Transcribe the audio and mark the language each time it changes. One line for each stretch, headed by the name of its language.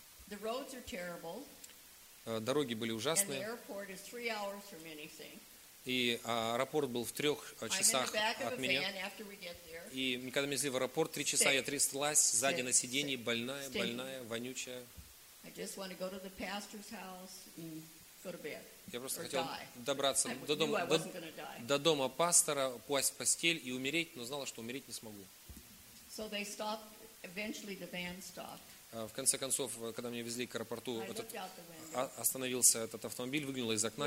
English: The roads are terrible.
Russian: Дороги были ужасные.
English: And the airport is 3 hours from anything.
Russian: И аэропорт был в 3 часах от меня. И когда меня везли в аэропорт, 3 часа я тряслась сзади на сиденье, больная, вонючая.
English: I just want to go to the pastor's house and go to bed.
Russian: Я просто хотел добраться до дома пастора, упасть в постель и умереть, но знала, что умереть не смогу.
English: So they stopped. Eventually the van stopped.
Russian: В конце концов, когда меня везли к аэропорту, остановился этот автомобиль, выглянул из окна.